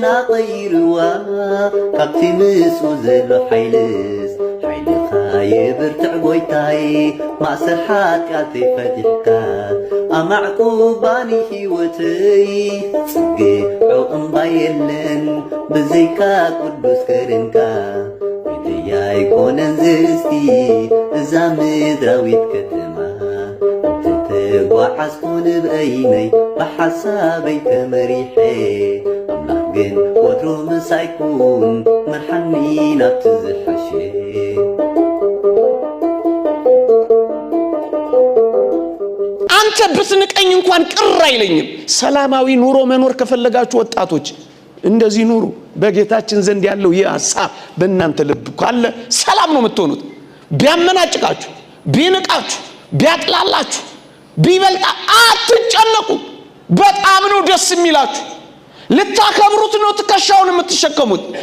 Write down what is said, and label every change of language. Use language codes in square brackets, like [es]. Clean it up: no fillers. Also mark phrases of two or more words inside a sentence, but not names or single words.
[ti] ቀይርዋ ካብቲ ምስኡ ዘሎ ሓይልስ ሓይልኻ የብርትዕ ጎይታይ ማእሰር ሓጢኣተይ ፈቲሕካ ኣማዕቁባኒ ሕይወተይ ጽግዑ እምባ የለን ብዘይካ ቅዱስ ከርንካ ወይድያ ኣይኮነን ዝስቲ እዛ ምድራዊት ከተማ ተጓዓዝኩ ንብአይነይ ብሓሳበይ ተመሪሐ ኣምላኽ ግን ወትሩ ምሳይኩን መርሓኒ ናብቲ ዝሓሸ [am] አንተ ብትንቀኝ እንኳን ቅር አይለኝም። ሰላማዊ ኑሮ መኖር ከፈለጋችሁ ወጣቶች እንደዚህ ኑሩ። በጌታችን ዘንድ ያለው ይህ ሐሳብ በእናንተ ልብ ካለ ሰላም ነው የምትሆኑት። ቢያመናጭቃችሁ፣ ቢንቃችሁ፣ ቢያጥላላችሁ፣ ቢበልጣ አትጨነቁ። በጣም ነው ደስ የሚላችሁ። ልታከብሩት ነው ትከሻውን የምትሸከሙት።